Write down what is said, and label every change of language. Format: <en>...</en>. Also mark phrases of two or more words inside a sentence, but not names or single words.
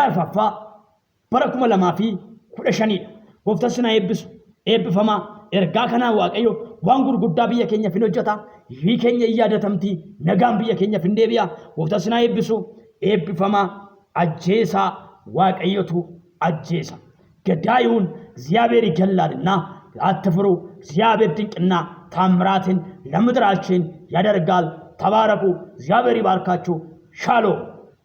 <om>arfaffaa bara 2015 gooftaan sinaa eebbisu eebbifamaa ergaa kanaan waaqayyo waan gurguddaa biyya keenya fin hojjeta biyyi keenya yaadatamti nagaan biyya keenya fin deebi'a gooftaan sinaa eebbisu eebbifamaa ajjeesaa waaqayyotu ajjeesa</om> <am>ገዳዩን እግዚአብሔር ይገላልና አትፍሩ እግዚአብሔር ድንቅና ታምራትን ለምድራችን ያደርጋል ተባረኩ እግዚአብሔር ይባርካችሁ ሻሎም</am>